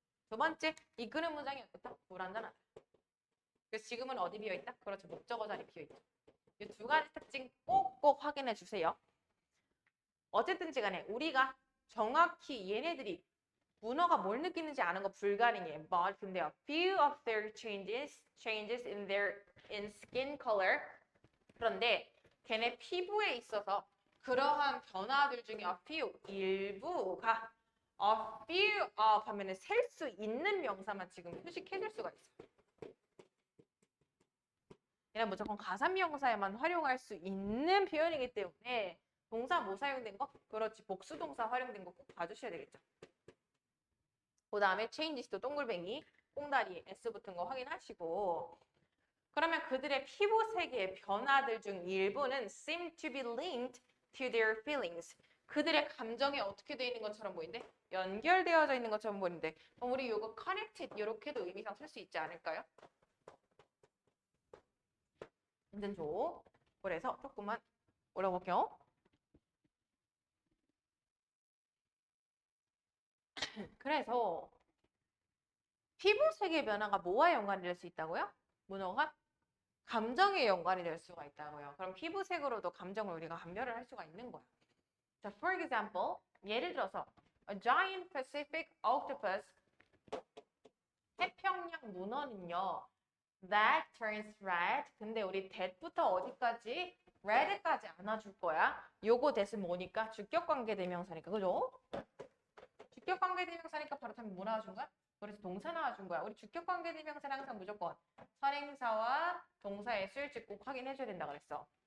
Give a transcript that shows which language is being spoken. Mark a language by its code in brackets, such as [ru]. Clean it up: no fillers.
[ko] 두 번째, 이끄는 문장이 어떻다? 불완전하다. 그래서 지금은 어디 비어있다? 그렇죠. 목적어 자리 비어있죠. 이 두 가지 특징 꼭꼭 확인해 주세요. 어쨌든지 간에 우리가 정확히 얘네들이 문어가 뭘 느끼는지 아는 거 불가능해. [en] But [ko] 근데 [en] a few of their changes in skin color. [ko] 그런데 걔네 피부에 있어서 그러한 변화들 중에 a few, 일부가 [en] a few of [ko] 하면은 셀 수 있는 명사만 지금 표식해줄 수가 있어. 얘는 무조건 가산명사에만 활용할 수 있는 표현이기 때문에 동사 뭐 사용된 거? 그렇지. 복수동사 활용된 거 꼭 봐주셔야 되겠죠. 그 다음에 changes도 동글뱅이, 꽁다리, s 붙은 거 확인하시고 그러면 그들의 피부색의 변화들 중 일부는 [en] seem to be linked to their feelings. [ko] 그들의 감정에 어떻게 되어 있는 것처럼 보이는데? 연결되어져 있는 것처럼 보이는데 그럼 우리 이거 connected 이렇게도 의미상 쓸 수 있지 않을까요? 괜찮죠? 그래서 조금만 올려볼게요. 그래서 피부색의 변화가 뭐와 연관이 될 수 있다고요? 문어가 감정에 연관이 될 수가 있다고요. 그럼 피부색으로도 감정을 우리가 감별을 할 수가 있는 거야. [en] 자, for example, [ko] 예를 들어서 [en] a giant Pacific octopus [ko] 태평양 문어는요. [en] that turns red. [ko] 근데 우리 that부터 어디까지? red까지 안아줄 거야. 요거 that은 뭐니까? 주격관계대명사니까. 그죠? 주격관계대명사니까 바로 답이 뭐 나와준 거야? 그래서 동사 나와준 거야. 우리 주격관계대명사는 항상 무조건 선행사와 동사의 수일집 꼭 확인해줘야 된다 그랬어.